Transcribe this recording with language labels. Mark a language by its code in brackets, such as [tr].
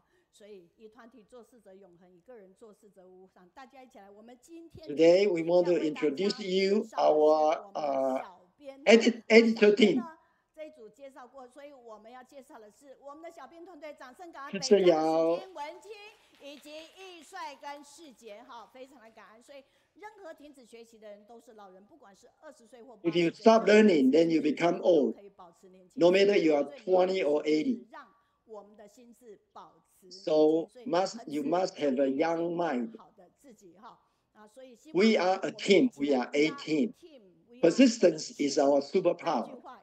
[zh] 所以以团体做事则永恒，以个人做事则无伤。大家一起来，我们今天 [en] Today we want to introduce you our editor team. [zh] 这一组介绍过，所以我们要介绍的是我们的小编团队，掌声感恩北是姚时间文清以及易帅跟世杰哈，非常的感恩。所以任何停止学习的人都是老人，不管是20岁或80岁。 [en] If you stop learning, then you become old. No matter you are 20 or 80. [zh] 让我们的心智保持。 [en] So you must have a young mind. [zh] 好的自己哈啊，所以 [en] We are a team. We are a team. Persistence is our superpower.